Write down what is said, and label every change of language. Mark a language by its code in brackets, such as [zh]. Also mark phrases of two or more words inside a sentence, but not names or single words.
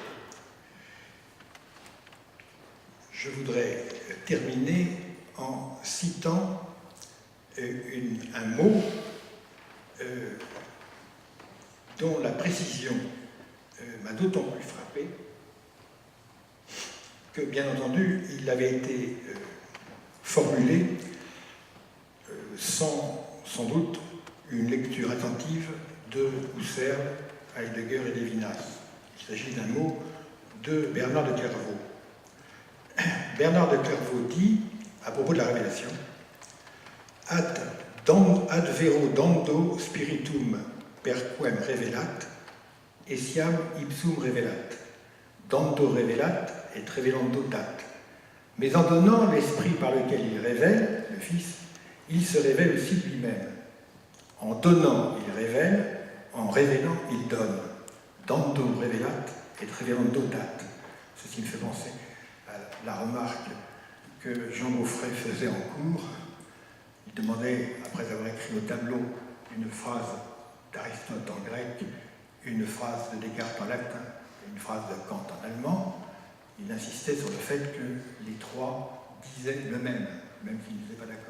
[fr] Je voudrais terminer en citant un mot dont la précision m'a d'autant plus frappé que, bien entendu, il avait été formulé sans doute une lecture attentive de Husserl, Heidegger et Lévinas. Il s'agit d'un mot de Bernard de Clairvaux. Bernard de Clairvaux dit, à propos de la révélation, [la] ad vero dando spiritum perquem revelat, essiam ipsum revelat. Dando revelat et revelando dat. [fr] Mais en donnant l'esprit par lequel il révèle, le Fils, il se révèle aussi lui-même. En donnant, il révèle, en révélant, il donne. [la] Dando revelat et revelando dat. [fr] Ceci me fait penser à la remarque que Jean Beaufray faisait en cours. Il demandait, après avoir écrit au tableau une phrase d'Aristote en grec, une phrase de Descartes en latin et une phrase de Kant en allemand, il insistait sur le fait que les trois disaient le même s'ils n'étaient pas d'accord.